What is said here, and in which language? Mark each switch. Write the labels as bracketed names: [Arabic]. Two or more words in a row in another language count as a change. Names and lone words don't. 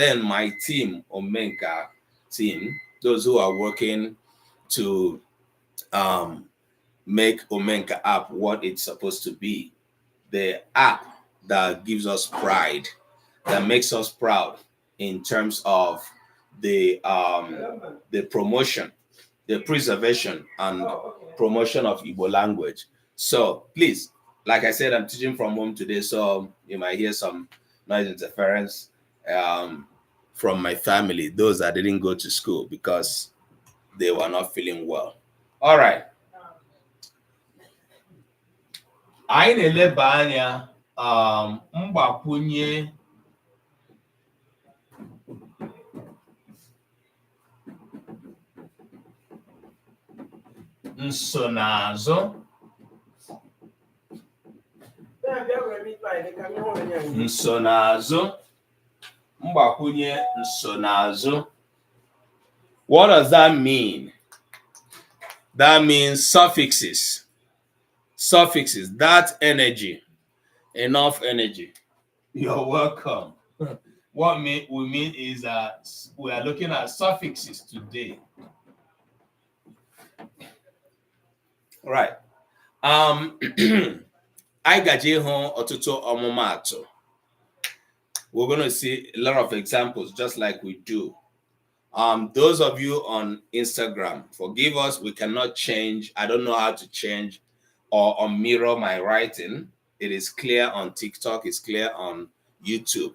[English] Then my team, Omenka team, those who are working to make Omenka app what it's supposed to be, the app that gives us pride, that makes us proud in terms of the promotion, the preservation and promotion of Igbo language. So please, like I said, I'm teaching from home today, so you might hear some noise interference from my family, those that didn't go to school because they were not feeling well. All right. [Igbo] Anyị na-eleba anya mgbakwunye nsonaazụ mgbakwunye nsonaazụ. [English] What does that mean? That means suffixes. Suffixes, that energy, enough energy. You're welcome. What we mean is that we are looking at suffixes today. Right. [Igbo] I gaji hon ọtụtụ ọmụmatụ. [English] We're going to see a lot of examples just like we do. Those of you on Instagram, forgive us, we cannot change. I don't know how to change or mirror my writing. It is clear on TikTok, it's clear on YouTube.